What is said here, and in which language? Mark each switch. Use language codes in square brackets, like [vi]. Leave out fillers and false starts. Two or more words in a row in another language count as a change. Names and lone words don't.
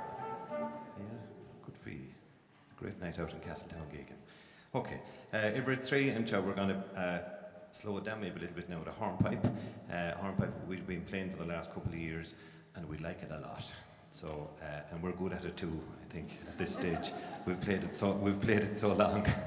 [en] Yeah, good for you. It's a great night out in Castletown Geoghegan. Okay, every three, and we're going to slow it down maybe a little bit now with a hornpipe. Hornpipe we've been playing for the last couple of years, and we like it a lot. So, and we're good at it too, I think, at this stage. We've played it so long.